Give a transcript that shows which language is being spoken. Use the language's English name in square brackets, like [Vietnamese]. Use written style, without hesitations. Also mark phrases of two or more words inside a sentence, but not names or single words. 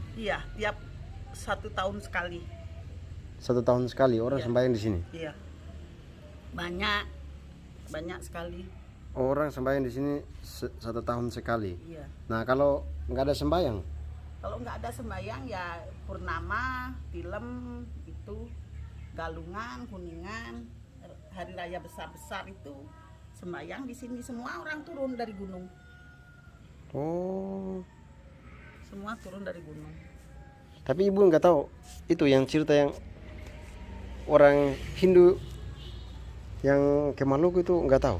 [Indonesian] Iya, tiap 1 tahun sekali. 1 tahun sekali orang Iya. sembahyang di sini. Iya. Banyak sekali. Orang sembahyang di sini 1 tahun sekali. Iya. Nah, kalau nggak ada sembahyang, Kalau nggak ada sembahyang ya purnama, tilem itu, galungan, kuningan, hari raya besar-besar itu sembahyang di sini. Semua orang turun dari gunung. oh, Semua turun dari gunung. tapi Ibu nggak tahu itu yang cerita yang orang Hindu yang ke Maluku itu nggak tahu.